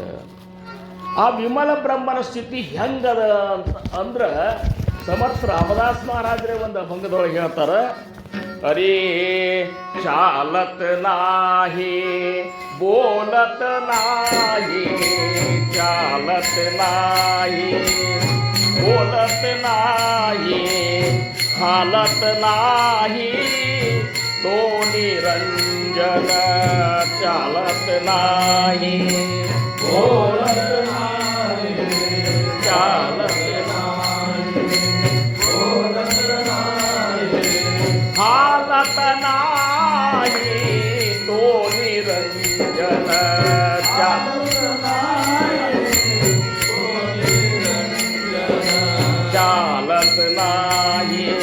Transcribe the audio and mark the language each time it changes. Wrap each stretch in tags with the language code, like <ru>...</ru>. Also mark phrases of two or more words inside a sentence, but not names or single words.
<kn>ಆ ವಿಮಲ ಬ್ರಹ್ಮನ ಸ್ಥಿತಿ ಹೆಂಗದ ಅಂತ ಅಂದ್ರೆ ಸಮರ್ಥ ರಾಮದಾಸ್ ಮಹಾರಾಜರೇ ಒಂದು ಭಂಗದೊಳಗೆ ಹೇಳ್ತಾರೆ,</kn> <mr>अरे चालत नाही बोलत नाही, चालत नाही बोलत नाही, हालत नाही तो निरंजन, चालत नाही बोलत नाही, चालत नाही बोलत नाही, हालत नाही तो निरंजन, चालत नाही तो निरंजन, चालत नाही</mr>